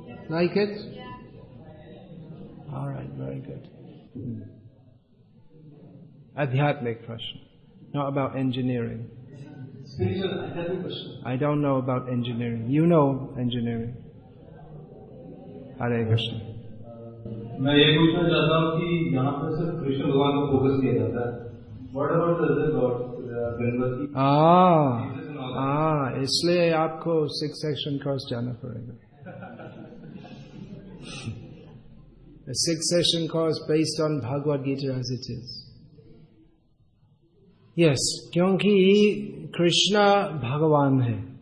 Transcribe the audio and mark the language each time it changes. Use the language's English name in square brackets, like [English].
[English] Like it? All right, very good. Adhyatmik question, not about engineering. Spiritual adhyatmik question. I don't know about engineering. You know engineering. Hare Krishna. [Hindi] मैं ये पूछना चाहता हूँ कि यहाँ पर सिर्फ कृष्ण भगवान को फोकस किया जाता है. [English] What about the other god, Ganpati? [Hindi] इसलिए आपको सिक्स सेक्शन कोर्स जाना पड़ेगा. [English] A sixth session course based on Bhagavad Gita as it is. Yes, [Hindi] क्योंकि Krishna भगवान है.